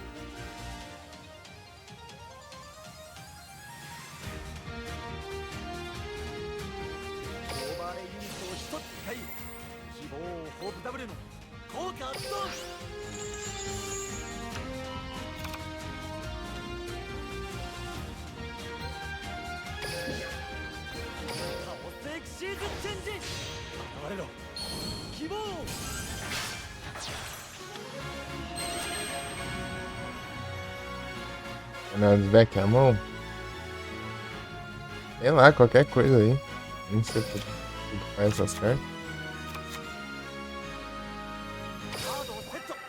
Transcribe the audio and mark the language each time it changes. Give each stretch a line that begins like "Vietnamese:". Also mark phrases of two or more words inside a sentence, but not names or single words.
Japanese: オーバーレイユニットを一つ使い、希望ホープダブルの効果発動。カオスエクシーズチェンジ。現れろ希望。
Portuguese: Não, desbeque a mão. Sei lá, qualquer coisa aí. Não sei por que faz essas cartas.
Japanese: カードをセット。